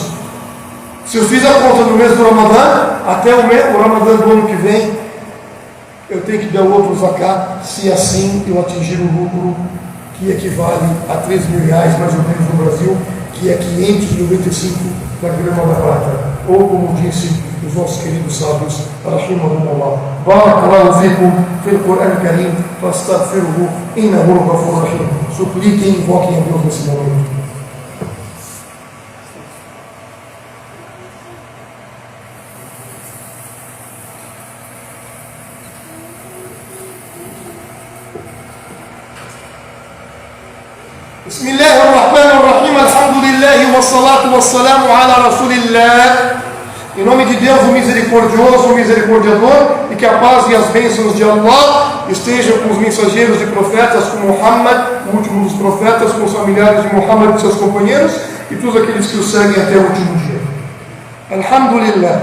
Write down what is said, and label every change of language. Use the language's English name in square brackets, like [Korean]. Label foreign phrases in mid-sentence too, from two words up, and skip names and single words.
[Portuguese] Se eu fiz a conta no mês do Ramadã, até o Ramadã do ano que vem, eu tenho que dar outro zakat, se assim eu atingir o lucro que equivale a R$3.000 mais ou menos no Brasil, que é 595 da grama da prata. Ou como disse os nossos queridos sábios, [Arabic] رحمهم الله، بارك الله فيكم في القرآن الكريم، فأستغفره إنه غفور رحيم. [Portuguese] Supliquem e invoquem a Deus nesse momento. [Arabic] بسم الله الرحمن الرحيم الحمد لله والصلاة والسلام على رسول الله. [Portuguese] Em nome de Deus, o misericordioso, o misericordiador, e que a paz e as bênçãos de Allah estejam com os mensageiros e profetas, com Muhammad, o último dos profetas, com os familiares de Muhammad e seus companheiros, e todos aqueles que o seguem até o último dia. Alhamdulillah.